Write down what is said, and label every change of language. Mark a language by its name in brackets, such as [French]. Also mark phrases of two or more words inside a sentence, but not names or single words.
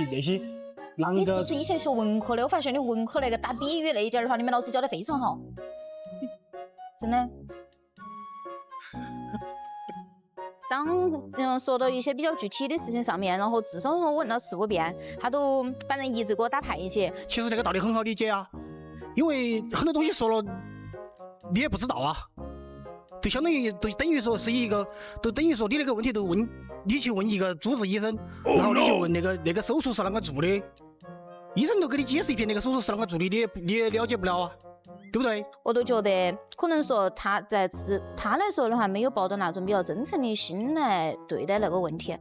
[Chinese] 你是不是以前学文科的？我发现你文科那个打比喻那一点的话，你们老师教的非常好，真的。当说到一些比较具體的事情上面，然後至少我問了4、5遍，他都反正一直給我打太極。其實那個道理很好理解啊，因為很多東西說了你也不知道啊，就相當於都等於說是一個，都等於說你那個問題都問你去問一個主治醫生，然後你去問那個手術是啷個做的，醫生都給你解釋一遍那個手術是啷個做的，你也了解不了啊。對不對？我都覺得可能說他來說的話，沒有抱着那種比較真誠的心來對待那個問題。